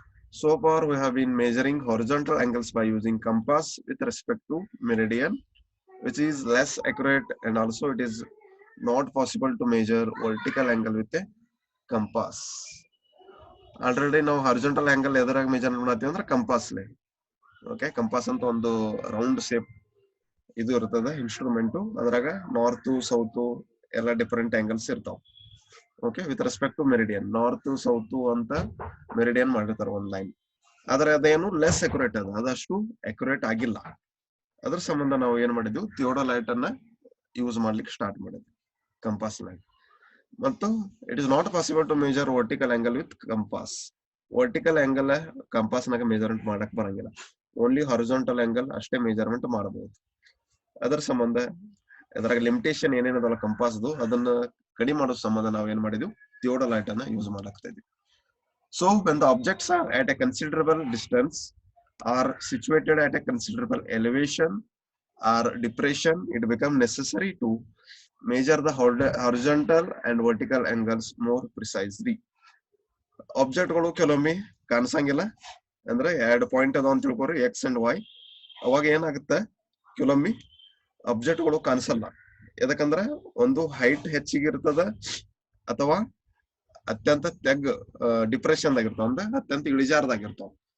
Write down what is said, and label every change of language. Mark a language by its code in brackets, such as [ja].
[en] So far we have been measuring horizontal angles by using compass with respect to meridian, which is less accurate, and also it is not possible to measure vertical angle with a compass. [kn] Already ನಾವು horizontal angle ಎದರಾಗ measure ಮಾಡ್ತೀವಿ ಅಂದ್ರೆ compass ಲೇ. Okay, compass ಅಂತ ಒಂದು round shape ಇದು ಇರ್ತದೆ instrument. ಅದ್ರಾಗ north south ಎಲ್ಲ ಡಿಫರೆಂಟ್ ಆಂಗಲ್ಸ್ ಇರ್ತಾವ. Okay, [en] with respect to meridian, [kn] north south ಅಂತ ಮೆರಿಡಿಯನ್ ಮಾಡಿರ್ತಾರೆ ಒಂದ್ ಲೈನ್. ಆದ್ರೆ ಅದೇನು ಲೆಸ್ ಅಕ್ಯುರೇಟ್ ಅದ, ಅದಷ್ಟು ಅಕ್ಯುರೇಟ್ ಆಗಿಲ್ಲ. ಅದ್ರ ಸಂಬಂಧ ನಾವು ಏನ್ ಮಾಡಿದ್ವಿ, ಥಿಯೋಡೊಲೈಟ್ ಅನ್ನ ಯೂಸ್ ಮಾಡ್ಲಿಕ್ಕೆ ಸ್ಟಾರ್ಟ್ ಮಾಡಿದ್ವಿ, ಕಂಪಾಸ್ ಲೈನ್. [en] ಮತ್ತು it is not possible to measure vertical angle with compass. [kn] Vertical angle compass ನಾಗ ಮೆಜರ್ಮೆಂಟ್ ಮಾಡಕ್ ಬರಂಗಿಲ್ಲ, ಓನ್ಲಿ ಹಾರಿಜಾಂಟಲ್ ಆಂಗಲ್ ಅಷ್ಟೇ ಮೆಜರ್ಮೆಂಟ್ ಮಾಡಬಹುದು. ಅದರ ಸಂಬಂಧ ಅದ್ರಾಗ ಲಿಮಿಟೇಷನ್ ಏನೇನದಲ್ಲ ಕಂಪಾಸ್ದು, ಅದನ್ನ ಕಡಿಮೆ ಮಾಡೋ ಸಂಬಂಧ ನಾವು ಏನ್ ಮಾಡಿದ್ವಿ, ಥಿಯೋಡೊಲೈಟ್ ಅನ್ನ ಯೂಸ್ ಮಾಡಾಕ್ತಾ ಇದ್ವಿ. [en] So when the objects are at a considerable distance, are situated at a considerable elevation or depression, it becomes necessary to measure the horizontal and vertical angles more precisely. [kn] Object ಗಳು ಕೆಲವೊಮ್ಮೆ ಕಾಣಿಸಂಗಿಲ್ಲ, ಅಂದ್ರೆ ಎರಡು point ಅದಾವ ಅಂತ ತಿಳ್ಕೊರಿ, X and Y. ಅವಾಗ ಏನಾಗುತ್ತೆ, ಕೆಲವೊಮ್ಮೆ object ಗಳು ಕಾಣಿಸಲ್ಲ. ಯಾಕಂದ್ರೆ ಒಂದು ಹೈಟ್ ಹೆಚ್ಚಿಗೆ ಇರ್ತದ, ಅಥವಾ ಅತ್ಯಂತ ಡಿಪ್ರೆಷನ್ ಆಗಿರ್ತಾವ, ಅಂದ್ರೆ ಅತ್ಯಂತ ಇಳಿಜಾರದಾಗಿರ್ತಾವ.